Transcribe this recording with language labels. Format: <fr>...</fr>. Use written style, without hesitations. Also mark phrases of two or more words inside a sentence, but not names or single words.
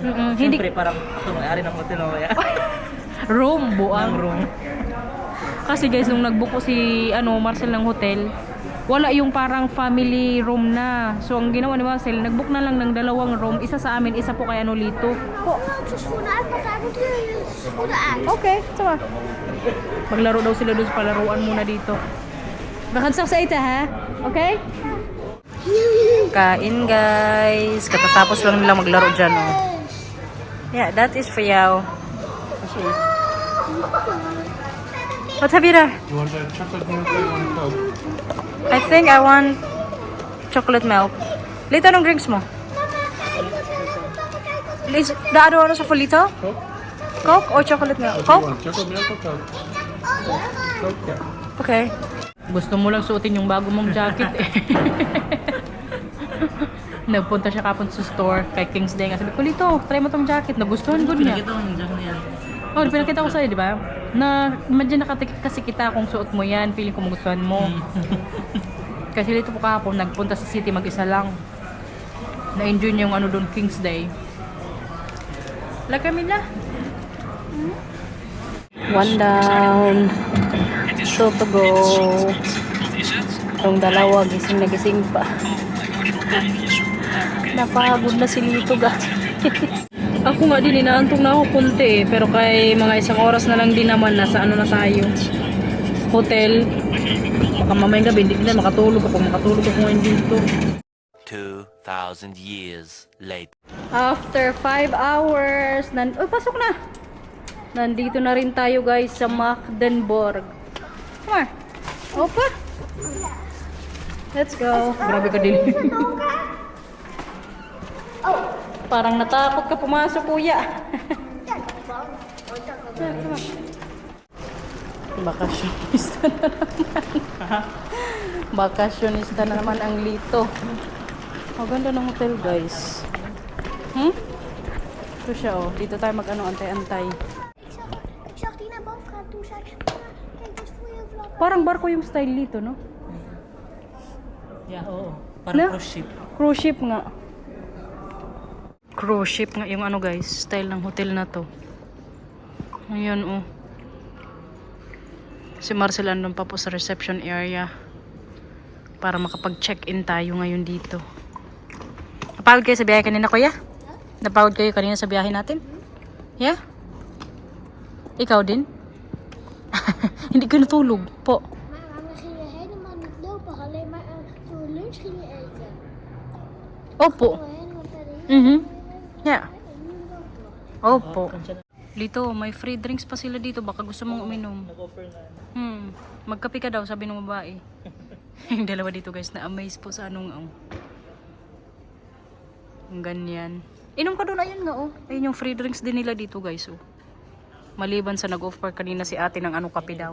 <tl>Hindi... Siyempre, parang ako may-ari ng hotel o kaya. Room, buang. Ang room. Kasi guys, nung nagbook ko si Marcel ng hotel, wala yung parang family room na. So, ang ginawa ni Marcel, nagbook na lang ng 2 room. Isa sa amin, isa po kay Lito.</tl> <nl>Ze schoenen uit, maar daar moeten je schoenen uit.</nl> <tl>Okay, sama. Maglaro daw sila doon sa palaruan muna dito.</tl> <nl>We gaan straks eten,</nl> <tl>ha? Okay? Kain, guys. Katatapos lang nila maglaro dyan, oh.</tl> <en>Yeah, that is for you. What have you there? You want a chocolate milk or you want Coke? I think I want chocolate milk.</en> <tl>Lito, anong drinks mo?</tl> <en>Is the other one also for Lito? Coke? Coke or chocolate milk? What do you Coke? want, chocolate milk or Coke? Coke, yeah. Okay.</en> <tl>Gusto mo lang suotin yung bago mong jacket eh. Nagpunta siya kapon sa store kay King's Day. Sabi ko, Lito, try mo tong jacket. Nagustuhan ko niya. Pinakita ko ng jacket na yan. Oh, pinakita ko sa'yo, di ba? Na, medyo nakatikip kasi kita kung suot mo yan. Feeling ko magustuhan mo. Kasi Lito po kahapon, nagpunta sa city mag-isa lang. Na-enjoy niya yung doon, King's Day. La Camila.</tl> <en>One down. Two to go.</en> <tl>Itong dalawa, gising na gising pa. Napagod na si Lito, guys. Ako nga din, inaantong na ako kunti eh. Pero kay mga 1 oras na lang din naman, nasa na tayo. Hotel. Baka mamayang gabi, hindi na makatulog ako. Makatulog ako ngayon dito.</tl> <en>2,000 years later. After 5 hours, pasok na!</en> <tl>Nandito na rin tayo guys sa Magdeburg.</tl> <en>Come on. Opa! Let's go.</en> <tl>Grabe ka din. Parang natakot ka pumasok, kuya. Bakasyonista na naman. Bakasyonista na naman ang Lito. Maganda ng hotel, guys. Ito siya, oh. Dito tayo antay-antay.</tl> <nl>Ik zag die naar boven gaan toen zei ik, kijk, dit is voor je vlog.</nl> <tl>Parang barko yung style dito, no? Yeah, oo. Parang No?</tl> <en>cruise ship. Cruise ship</en> <tl>nga.</tl> <en>Cruise ship</en> <tl>nga yung guys, style ng hotel na to. Ayan, oh. Si Marcel andun pa po sa</tl> <en>reception area</en> <tl>para makapag-check-in tayo ngayon dito. Napagod kayo sa biyahe kanina, kuya? Napagod kayo kanina sa biyahe natin? Yeah? Ikaw din? Hindi ka natulog po.</tl> <nl>Maar we gingen helemaal niet lopen, alleen maar voor lunch gingen eten.</nl> <tl>Opo.</tl> <nl>We helemaal verder.</nl> <en>Yeah.</en> <nl>En nu lopen we.</nl> <tl>Opo. Lito, may</tl> <en>free drinks</en> <tl>pa sila dito. Baka gusto mong uminom. Nag-offer na. Magkape ka daw, sabi ng babae. Yung dalawa dito guys, na-amaze po sa ang ganyan. Inom ka doon, ayun nga oh. Ayun yung</tl> <en>free drinks</en> <tl>din nila dito guys oh. Maliban sa nag-offer kanina si ate ng kape daw.</tl>